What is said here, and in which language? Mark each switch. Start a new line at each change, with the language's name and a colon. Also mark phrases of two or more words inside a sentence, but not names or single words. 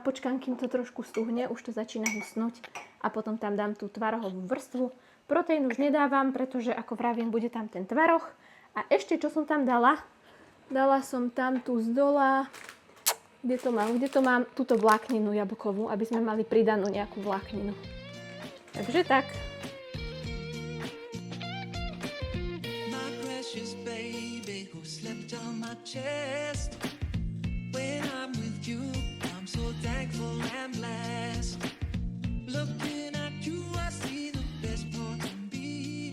Slovak: Počkám, kým to trošku stuhne, už to začína husnúť a potom tam dám tú tvarohovú vrstvu. Proteín už nedávam, pretože ako vravím, bude tam ten tvaroh A ešte, čo som tam dala? Dala som tam tu z dola, kde to mám? Túto vlákninu jablkovú, aby sme mali pridanú nejakú vlákninu. Takže tak.
English: My precious baby who slept on my chest. When I'm with you, I'm so thankful and blessed. Looking at you, I see the best part of me.